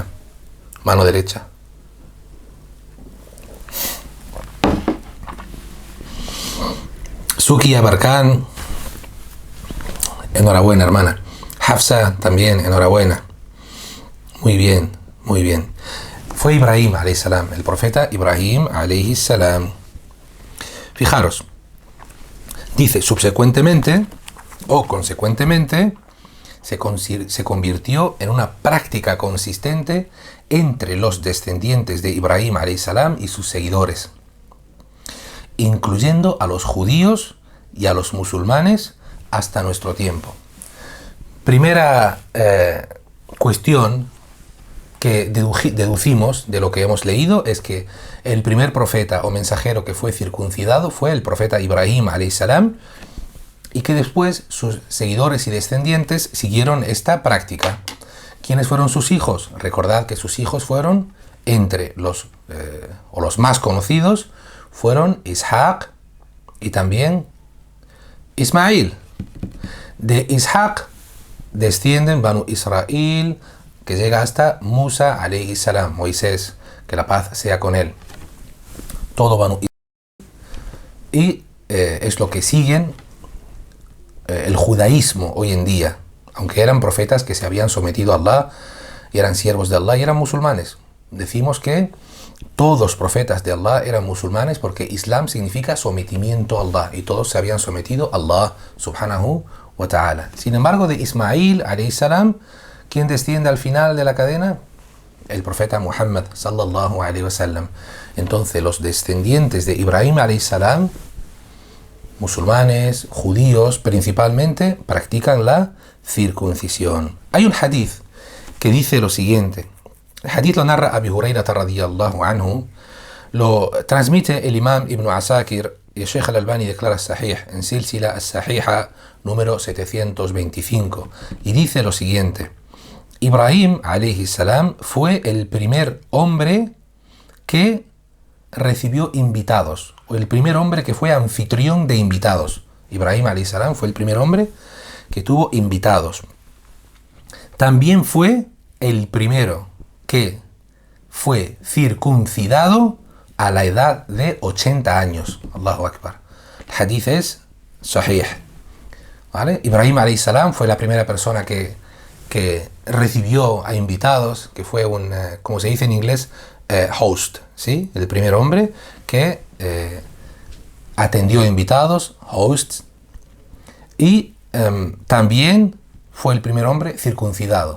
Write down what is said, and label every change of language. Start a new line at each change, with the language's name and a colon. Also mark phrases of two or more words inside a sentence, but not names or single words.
Spanish: Mano derecha. Suki Abarkan, enhorabuena, hermana. Hafsa también, enhorabuena. Muy bien, muy bien. Fue Ibrahim
Arabic: عليه السلام,
Spanish: el profeta Ibrahim
Arabic: عليه السلام.
Spanish: Fijaros, dice subsecuentemente o consecuentemente se convirtió en una práctica consistente entre los descendientes de Ibrahim
Arabic: عليه السلام
Spanish: y sus seguidores, incluyendo a los judíos y a los musulmanes hasta nuestro tiempo. Primera cuestión que deducimos de lo que hemos leído es que el primer profeta o mensajero que fue circuncidado fue el profeta Ibrahim
Arabic: عليه السلام,
Spanish: y que después sus seguidores y descendientes siguieron esta práctica. ¿Quiénes fueron sus hijos? Recordad que sus hijos fueron entre los más conocidos fueron Ishaq y también Ismail. De Ishaq descienden Banu Israel, que llega hasta Musa
Arabic: عليه السلام,
Spanish: Moisés, que la paz sea con él. Todo Banu Israel. Y es lo que siguen el judaísmo hoy en día, aunque eran profetas que se habían sometido a Allah y eran siervos de Allah y eran musulmanes. Decimos que todos los profetas de Allah eran musulmanes porque Islam significa sometimiento a Allah y todos se habían sometido a Allah
Arabic: سبحانه وتعالى.
Spanish: Sin embargo, de Ismail
Arabic: عليه السلام,
Spanish: ¿quién desciende al final de la cadena? El profeta Muhammad
Arabic: صلى الله عليه وسلم.
Spanish: Entonces los descendientes de Ibrahim
Arabic: عليه السلام,
Spanish: musulmanes, judíos principalmente, practican la circuncisión. Hay un hadith que dice lo siguiente. El hadith lo narra Abu Hurairah
Arabic: رضي الله عنه,
Spanish: lo transmite el imam Ibn Asakir y el Sheikh al-Albani declara sahih en Silsila as-Sahiha número 725 y dice lo siguiente. Ibrahim
Arabic: عليه السلام
Spanish: fue el primer hombre que recibió invitados, o el primer hombre que fue anfitrión de invitados. Ibrahim
Arabic: عليه السلام
Spanish: fue el primer hombre que tuvo invitados. También fue el primero que fue circuncidado a la edad de 80 años.
Arabic: الله أكبر.
Spanish: El hadith es sahih. ¿Vale? Ibrahim
Arabic: عليه السلام
Spanish: fue la primera persona que recibió a invitados, que fue un, como se dice en inglés, host, ¿sí? El primer hombre que atendió invitados, hosts, y también fue el primer hombre circuncidado.